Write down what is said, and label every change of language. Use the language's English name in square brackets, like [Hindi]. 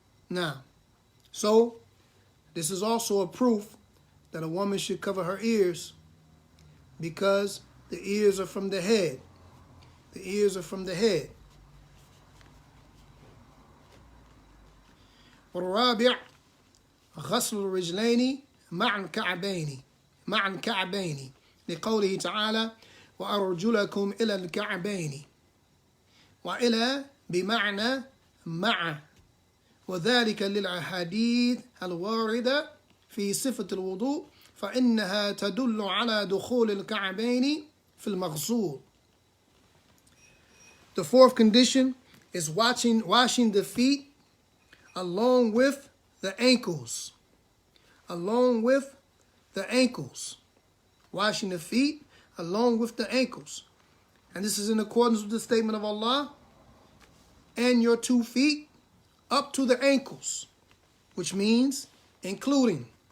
[English] Now, so this is also a proof that a woman should cover her ears because the ears are from the head. The ears are from the head. [Arabic] والرابع غسل الرجلين مع الكعبين لقوله تعالى وأرجلكم إلى الكعبين وإلى بمعنى مع وذلك للأحاديث الواردة في صفة الوضوء فإنها تدل على دخول الكعبين في المغسول. [English] The fourth condition is washing the feet along with the ankles. Along with the ankles. Washing the feet along with the ankles. And this is in accordance with the statement of Allah. And your 2 feet up to the ankles, which means including.